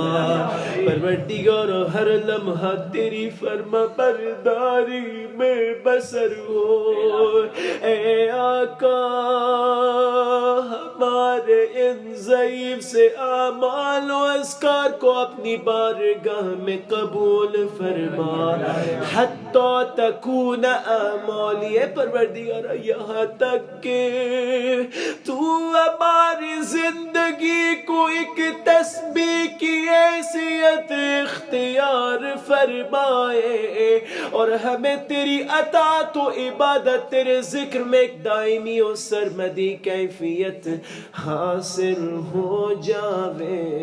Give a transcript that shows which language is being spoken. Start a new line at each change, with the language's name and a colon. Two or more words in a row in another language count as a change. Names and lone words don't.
Urdu: پروردگار ہر لمحہ تیری فرما برداری میں بسر ہو. اے آقا ہمارے ان ضعیف سے اعمال و اذکار کو اپنی بارگاہ میں قبول فرما.
Arabic: حتی تکون اعمالی.
Urdu: پروردگار یہاں تک کہ تو ہماری زندگی کو ایک تسبیح کی حیثیت اختیار فرمائے اور ہمیں تیری اطاعت و عبادت تیرے ذکر میں ایک دائمی و سرمدی کیفیت حاصل ہو جاوے.